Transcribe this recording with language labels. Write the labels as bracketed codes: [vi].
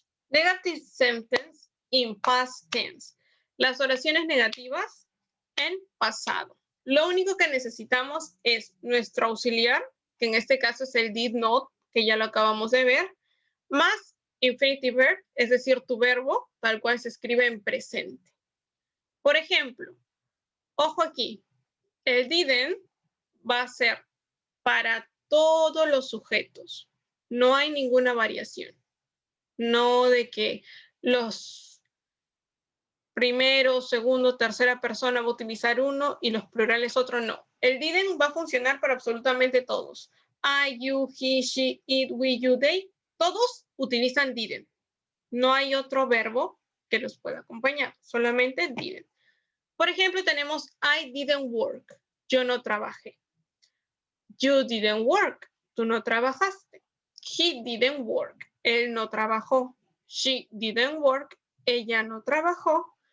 [en] Negative sentence in past tense. [es] Las oraciones negativas en pasado. Lo único que necesitamos es nuestro auxiliar, que en este caso es el did not, que ya lo acabamos de ver, más infinitive verb, es decir, tu verbo, tal cual se escribe en presente. Por ejemplo, ojo aquí, el didn't va a ser para todos los sujetos. No hay ninguna variación. No de que los primero, segundo, tercera persona va a utilizar uno y los plurales otro no. El didn't va a funcionar para absolutamente todos. [en] I, you, he, she, it, we, you, they. [es] Todos utilizan didn't. No hay otro verbo que los pueda acompañar, solamente didn't. Por ejemplo, tenemos [en] I didn't work. [es] Yo no trabajé. [en] You didn't work. [es] Tú no trabajaste. [en] He didn't work. [es] Él no trabajó. [en] She didn't work. [es] Ella no trabajó.